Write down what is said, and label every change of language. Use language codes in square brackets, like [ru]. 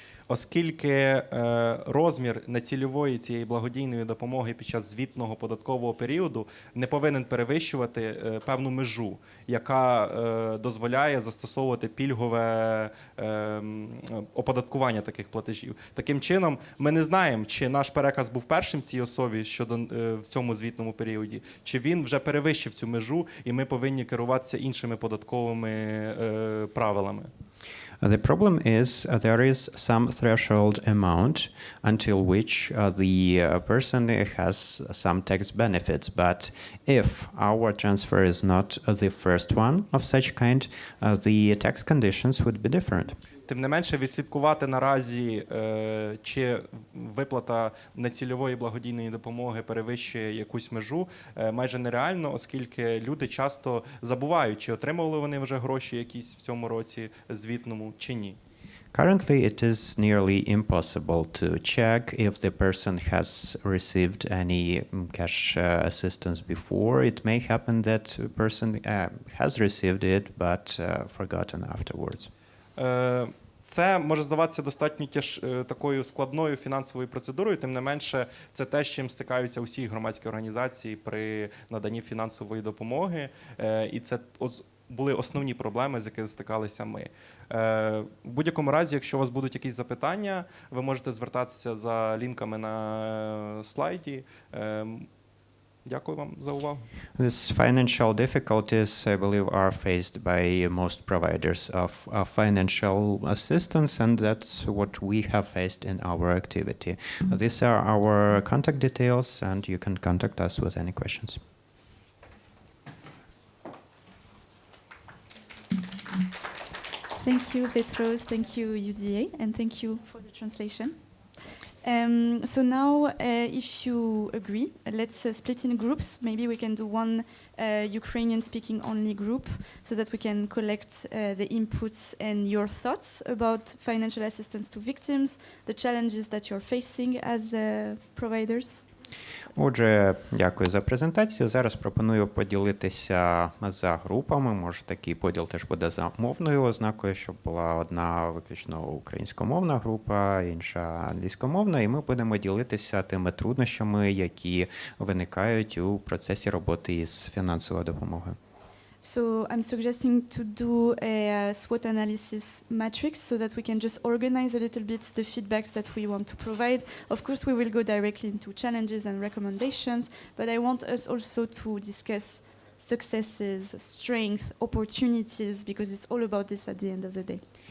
[uk] Оскільки розмір нецільової цієї благодійної допомоги під час звітного податкового періоду не повинен перевищувати певну межу, яка дозволяє застосовувати пільгове оподаткування таких платежів. Таким чином, ми не знаємо, чи наш переказ був першим цій особі в цьому звітному періоді, чи він вже перевищив цю межу, і ми повинні керуватися іншими податковими правилами. [en] The problem is there is some threshold amount until which the person has some tax benefits, but if our transfer is not the first one of such kind, the tax conditions would be different. [uk] Тим не менше, відслідкувати наразі, чи виплата нецільової благодійної допомоги перевищує якусь межу, майже нереально, оскільки люди часто забувають, чи отримували вони вже гроші якісь в цьому році звітному, чи ні. [en] Currently, it is nearly impossible to check if the person has received any cash assistance before. It may happen that a person has received it but forgotten afterwards. [uk] Це може здаватися достатньо такою складною фінансовою процедурою, тим не менше, це те, з чим стикаються усі громадські організації при наданні фінансової допомоги, і це були основні проблеми, з якими стикалися ми. В будь-якому разі, якщо у вас будуть якісь запитання, ви можете звертатися за лінками на слайді. Дякую вам за увагу. [en] These financial difficulties, I believe, are faced by most providers of financial assistance, and that's what we have faced in our activity. These are our contact details, and you can contact us with any questions. Thank you, Petros. Thank you, UDA, and thank you for the translation. So now, if you agree, let's split in groups. Maybe we can do one Ukrainian-speaking only group so that we can collect the inputs and your thoughts about financial assistance to victims, the challenges that you're facing as providers. [uk] Отже, дякую за презентацію. Зараз пропоную поділитися за групами. Може, такий поділ теж буде за мовною ознакою, щоб була одна виключно українськомовна група, інша англійськомовна, і ми будемо ділитися тими труднощами, які виникають у процесі роботи із фінансовою допомогою. [en] So I'm suggesting to do a SWOT analysis matrix so that we can just organize a little bit the feedbacks that we want to provide. Of course, we will go directly into challenges and recommendations, but I want us also to discuss successes, strengths, opportunities, because it's all about this at the end of the day.